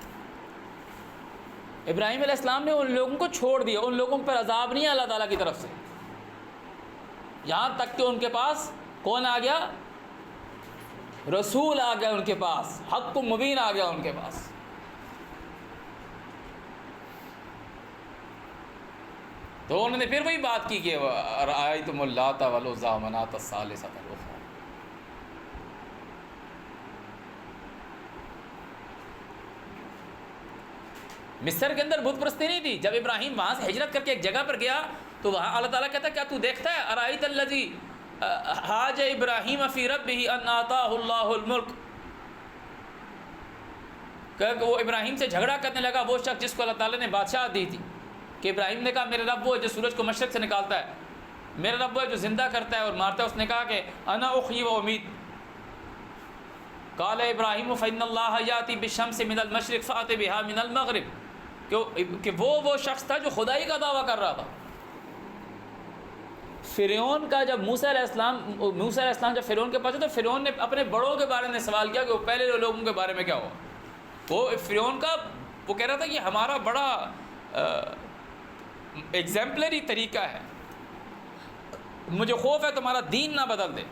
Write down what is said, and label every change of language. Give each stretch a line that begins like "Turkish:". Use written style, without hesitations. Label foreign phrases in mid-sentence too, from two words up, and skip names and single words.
Urdu: ابراہیم علیہ السلام نے ان لوگوں کو چھوڑ دیا، ان لوگوں پر عذاب نہیں اللہ تعالیٰ کی طرف سے، یہاں تک کہ ان کے پاس کون آ گیا؟ رسول آ گیا ان کے پاس، حق مبین آ گیا ان کے پاس۔ تو انہوں نے پھر وہی بات کی کہ
Arabic: رأیتم اللات والعزی ومناۃ الثالثۃ الاخری۔
Urdu: مصر کے اندر بت پرستی نہیں تھی۔ جب ابراہیم وہاں سے ہجرت کر کے ایک جگہ پر گیا تو وہاں اللہ تعالیٰ کہتا ہے کیا تو دیکھتا ہے
Arabic: ارأیت الذی حاج ابراہیم فی ربہ ان آتاہ اللہ الملک،
Urdu: کہ وہ ابراہیم سے جھگڑا کرنے لگا وہ شخص جس کو اللہ تعالیٰ نے بادشاہ دی تھی، کہ ابراہیم نے کہا میرے رب وہ ہے جو سورج کو مشرق سے نکالتا ہے، میرا رب وہ ہے جو زندہ کرتا ہے اور مارتا ہے۔ اس نے کہا کہ
Arabic: انا احیی و امیت، قال ابراہیم فإن اللہ یأتی بالشمس من المشرق فأت بها من المغرب،
Urdu: کہ وہ شخص تھا جو خدائی کا دعویٰ کر رہا تھا۔ فرعون کا جب موسیٰ علیہ السلام جب فرعون کے پاس تو فرعون نے اپنے بڑوں کے بارے میں سوال کیا کہ وہ پہلے لوگوں کے بارے میں کیا ہوا۔ وہ فرعون کا وہ کہہ رہا تھا کہ ہمارا بڑا ایگزیمپلری طریقہ ہے، مجھے خوف ہے تمہارا دین نہ بدل دے۔